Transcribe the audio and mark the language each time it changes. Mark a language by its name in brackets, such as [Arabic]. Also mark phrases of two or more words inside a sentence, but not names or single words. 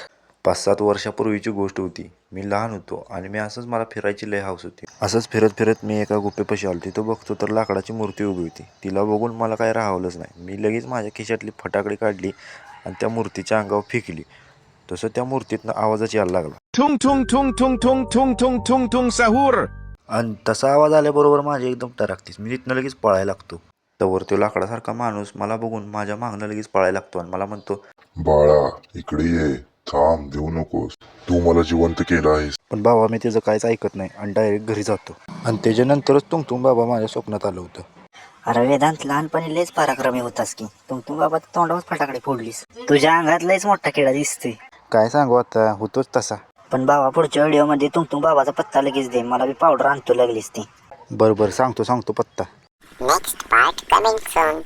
[Marathi] 5-7 वर्षापूर्वीची गोष्ट होती. मी लहान होतो आणि मला फिरायची लय हौस होती. असंच फिरत फिरत मी एका गुफेपाशी आलो. तिथं बघतो तर लाकडाची मूर्ती उभी होती. तिला बघून मला काय राहावलंच नाही. मी लगेच माझ्या खिशातली फटाकडी काढली आणि त्या मूर्तीच्या अंगावर फेकली. तसं त्या मूर्तीतनं आवाजच यायला लागला. Tung tung tung tung tung tung tung tung tung sahur. आणि तसा आवाज आल्याबरोबर माझी एकदम टराकतीस. मी तिथनं लगेच पळायला लागतो. तवर तो लाकडासारखा माणूस मला बघून माझ्या मागनं लगेच पळायला लागतो आणि मला म्हणतो, बाळा इकडे ये, थांब, देऊ नकोस, तू मला जिवंत केलं आहेस. पण बाबा मी त्याचं काहीच ऐकत नाही आणि डायरेक्ट घरी जातो. आणि त्याच्यानंतरच तुम बाबा माझ्या स्वप्नात आलं होतं. अरे वेदांत, लहानपणी लयच पराक्रमी होतास की. तुम बाबा तोंडावर फटाकडे फोडलीस. तुझ्या अंगात लयच मोठा किडा दिसतोय. काय सांगू आता, होतोच तसा. पण बाबा पुढच्या व्हिडिओमध्ये तुम बाबाचा पत्ता लगेच दे, मला बी पावडर आणतो लागलीस ती. बरं सांगतो पत्ता. [English] Next part coming soon.